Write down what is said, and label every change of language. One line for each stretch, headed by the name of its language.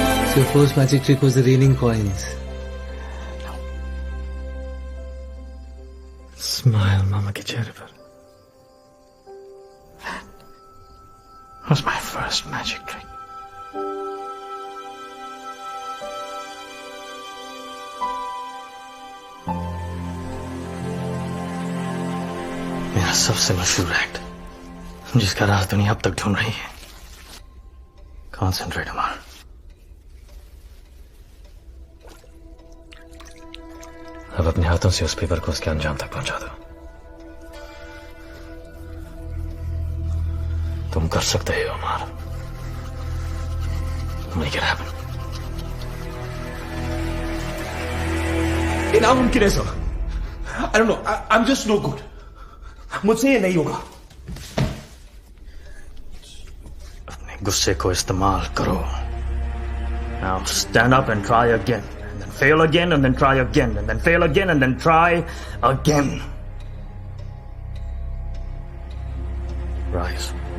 English: So your first magic trick was the raining coins.
Hindi: Smile, Mama के चेहरे पर.
English: That was my first magic trick.
Hindi: मेरा सबसे मशहूर एक्ट, जिसका राज दुनिया अब तक ढूंढ रही है.
English: Concentrate, Amar.
Hindi: अब अपने हाथों से उस पेपर को उसके अंजाम तक पहुंचा दो. तुम कर सकते हो अमर.
English: Make it happen.
Hindi: ये नामुमकिन है sir.
English: I don't know. I'm just no good.
Hindi: मुझसे ये नहीं होगा. अपने गुस्से को इस्तेमाल करो.
English: Now stand up and try again. Fail again and then try again and then fail again and then try again. Rise.